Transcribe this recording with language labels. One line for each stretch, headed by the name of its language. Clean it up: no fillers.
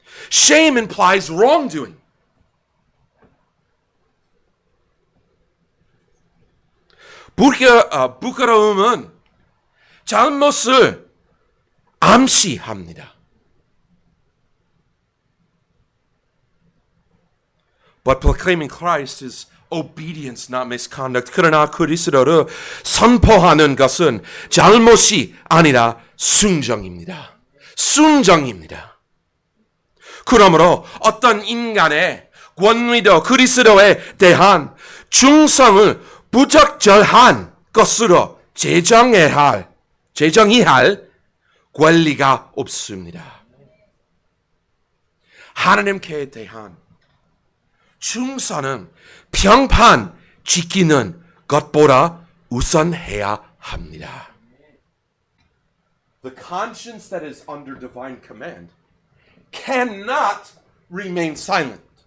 English: Shame implies wrongdoing.
Korean: 부끄러움은 잘못을 암시합니다.
English: But proclaiming Christ is obedience, not misconduct.
Korean: 그러나 그리스도를 선포하는 것은 잘못이 아니라 순종입니다. 순종입니다. 그러므로 어떤 인간의 권위도 그리스도에 대한 충성을 부적절한 것으로 제정해야 할 권리가 없습니다. 하나님께 대한 충성은 평판 지키는 것보다 우선해야 합니다.
English: The conscience that is under divine command cannot remain silent.